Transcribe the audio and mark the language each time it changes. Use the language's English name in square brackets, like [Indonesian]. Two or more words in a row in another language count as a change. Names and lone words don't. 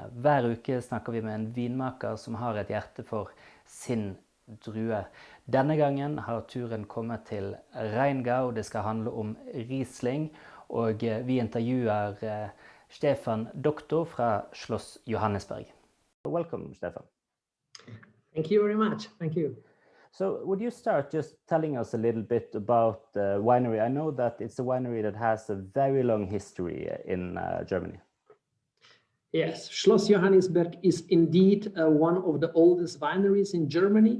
[Norwegian] Hver uke snakker vi med en vinmaker som har et hjerte for sin drue. Denne gangen har turen kommet til Rheingau. Det skal handle om Riesling, og vi intervjuer Stefan Doktor fra Schloss Johannisberg. [English] Welcome, Stefan. Thank you very much. Thank you. So would you start just telling us a little bit about the winery? I know that it's a winery that has a very long history in Germany. Yes, Schloss Johannisberg is indeed one of the oldest wineries in Germany.